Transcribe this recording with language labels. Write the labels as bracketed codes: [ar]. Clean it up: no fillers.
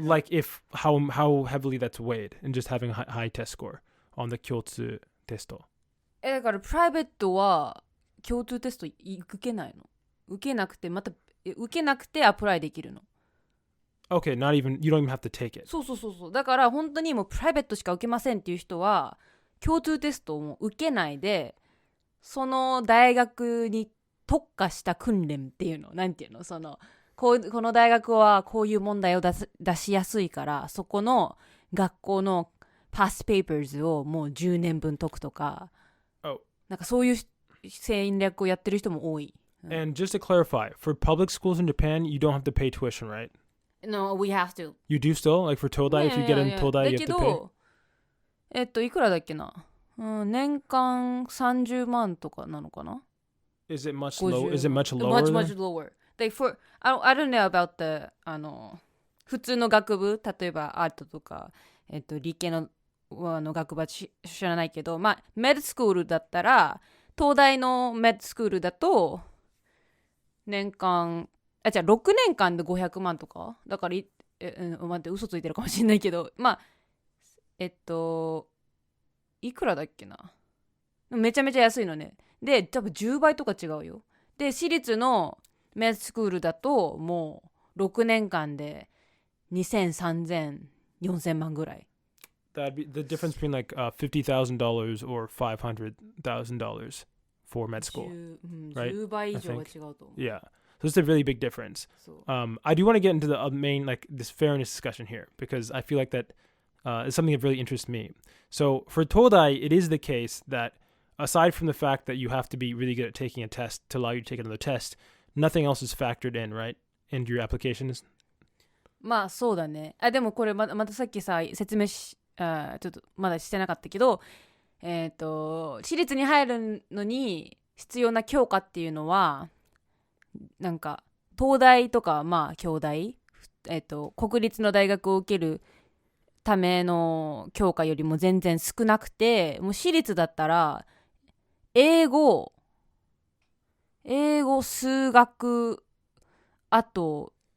[en] like if how heavily that's weighed in just having a high test score on the 共通テスト。 [ja] だからプライベートは共通テスト受けないの。受けなくてアプライできるの。 [en] Okay, not even you don't even have to take it. [ja] そうだから本当にもうプライベートしか受けませんっていう人は共通テストを受けないでその大学に特化した訓練っていうのなんていうのそのこの大学はこういう問題を出しやすいから、そこの学校の [en] past papers [ja] をもう10年分解くとか、なんかそういう戦略をやってる人も多い。 [en] And just to clarify, for public schools in Japan, you don't have to pay tuition, right? No, we have to. You do still? Like for Todai, if you get in Todai, you have to pay? [ja] だけど、いくらだっけな、年間30万とかなのかな？ [en] Is it much lower? Is it much lower? Much lower. I don't know about the [ja] 普通の学部、例えばアートとか、理系の学部は知らないけど、まあメディスクールだったら、東大のメディスクールだと年間6年間で500万とかだから、待って嘘ついてるかもしれないけど、まあいくらだっけな、めちゃめちゃ安いのね。で多分10倍とか違うよ。で私立のメディスクールだともう6年間で2000、3000、4000万ぐらい。 [en] That'd be the difference between like $50,000 or $500,000 for med school, right? [ja] 10倍以上は違うと思う。 [en] Yeah, so it's a really big difference. I do want to get into the main, like this fairness discussion here, because I feel like that is something that really interests me. So for Todai, it is the case that aside from the fact that you have to be really good at taking a test to allow you to take another test, nothing else is factored in, right? Into your applications? [ja] まあそうだね。でもこれまたさっきさ説明ちょっとまだしてなかったけど、私立に入るのに必要な教科っていうのはなんか東大とかまあ京大、国立の大学を受けるための教科よりも全然少なくて、もう私立だったら英語、数学、あと